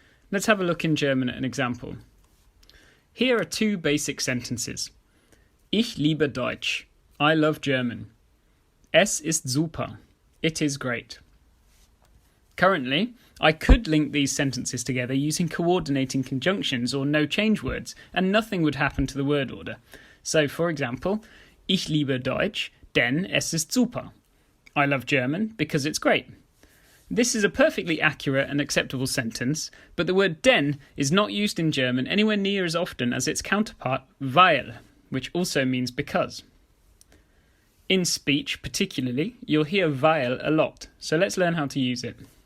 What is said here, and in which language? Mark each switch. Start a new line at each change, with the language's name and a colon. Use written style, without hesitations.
English: Let's have a look in German at an example. Here are two basic sentences.
German: Ich liebe Deutsch.
English: I love German.
German: Es ist super.
English: It is great. Currently, I could link these sentences together using coordinating conjunctions or no change words, and nothing would happen to the word order. So, for example,
German: Ich liebe Deutsch, denn es ist super.
English: I love German because it's great. This is a perfectly accurate and acceptable sentence, but the word denn is not used in German anywhere near as often as its counterpart weil, which also means because. In speech, particularly, you'll hear weil a lot, so let's learn how to use it.